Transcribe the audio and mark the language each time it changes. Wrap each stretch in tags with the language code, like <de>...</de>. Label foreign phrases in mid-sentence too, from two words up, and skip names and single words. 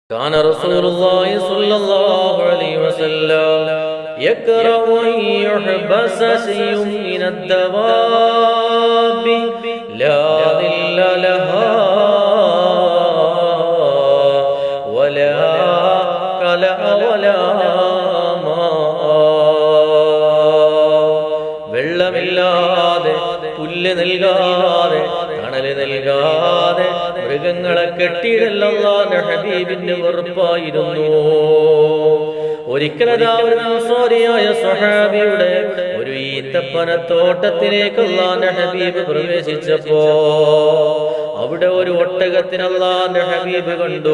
<ar>كان رسول الله صلى الله عليه وسلم يكره أن يحبس شيء من الدواب لا ظل لها ولا كلأ ولا ماء.</ar> <ml>വെള്ളമില്ലാതെ പുല്ല് നൽകാതെ തണല് നൽകാതെ മൃഗങ്ങളെ കെട്ടിയിടൽ അല്ലാഹുവിന്റെ ഹബീബിന്റെ വെറുപ്പായിരുന്നു. ഒരിക്കലതാ ഒരു അൻസാരിയായ സ്വഹാബിയുടെ ഒരു ഈത്തപ്പനത്തോട്ടത്തിലേക്ക് അല്ലാഹുവിന്റെ ഹബീബ് പ്രവേശിച്ചപ്പോ അവിടെ ഒരു ഒട്ടകത്തിന് അല്ലാഹുവിന്റെ ഹബീബ് കണ്ടു.</ml>